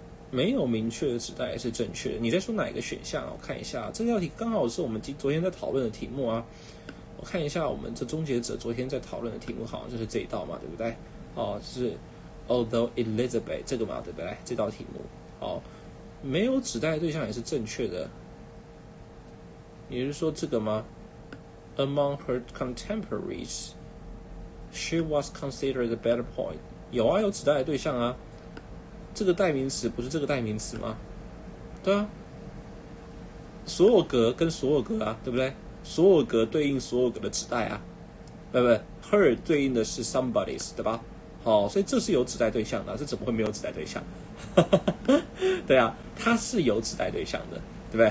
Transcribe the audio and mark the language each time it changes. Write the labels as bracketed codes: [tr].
[zh] 没有明确的指代也是正确的。你在说哪一个选项？我看一下，这道题刚好是我们昨天在讨论的题目啊。我看一下我们这终结者昨天在讨论的题目，好像就是这一道嘛，对不对？哦，是 Although Elizabeth 这个嘛，对不对？这道题目，哦，没有指代的对象也是正确的。也就是说这个吗 [en] ？Among her contemporaries, she was considered a better point。 [zh] 有啊，有指代的对象啊。这个代名词不是这个代名词吗？对啊，所有格跟所有格啊，对不对？所有格对应所有格的指代啊，不 ，her 对应的是 somebody's， 对吧？好，所以这是有指代对象的，这怎么会没有指代对象？对啊，它是有指代对象的，对不对？